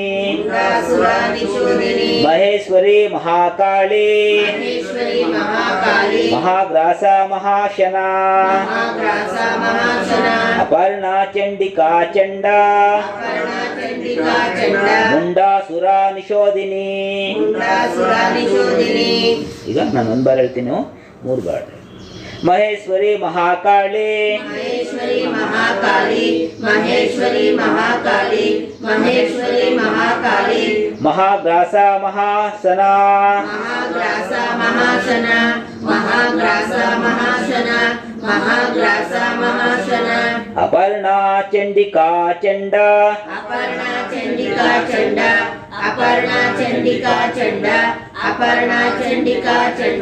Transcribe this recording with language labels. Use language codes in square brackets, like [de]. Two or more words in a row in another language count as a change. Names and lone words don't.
[sa] ಮಹೇಶ್ವರಿ ಮಹಾಕಾಳಿ ಮಹಾಗ್ರಾಸ ಮಹಾಶನ ಅಪರ್ಣ ಚಂಡಿಕಾ ಚಂಡ ಮುಂಡ ಸುರ ನಿಶೋಧಿನಿ. [kn] ಈಗ ನಾನು ಒಂದು ಬಾರ್ ಹೇಳ್ತೀನಿ, 3 ಬಾರ್. [sa] ಮಹೇಶ್ವರಿ ಮಹಾಕಾಳಿ ಮಹೇಶ್ವರಿ ಮಹಾಕಾಳಿ ಮಹೇಶ್ವರಿ ಮಹಾಕಾಳಿ ಮಹೇಶ್ವರಿ ಮಹಾಕಾಳಿ ಮಹಾಗ್ರಾಸ ಮಹಾಸನ ಮಹಾಗ್ರಾಸ ಮಹಾಶನ ಮಹಾಗ್ರಾಸ ಮಹಾಶನ ಮಹಾಗ್ರಾಸ ಮಹಾಶನ ಅಪರ್ಣಾ ಚಂಡಿಕಾ ಚಂಡ ಅಪರ್ಣಾ ಚಂಡಿಕಾ ಚಂಡ ಅಪರ್ಣಾ ಚಂಡಿಕಾ ಚಂಡ ಅಪರ್ಣಾ ಚಂಡಿಕಾ ಚಂಡ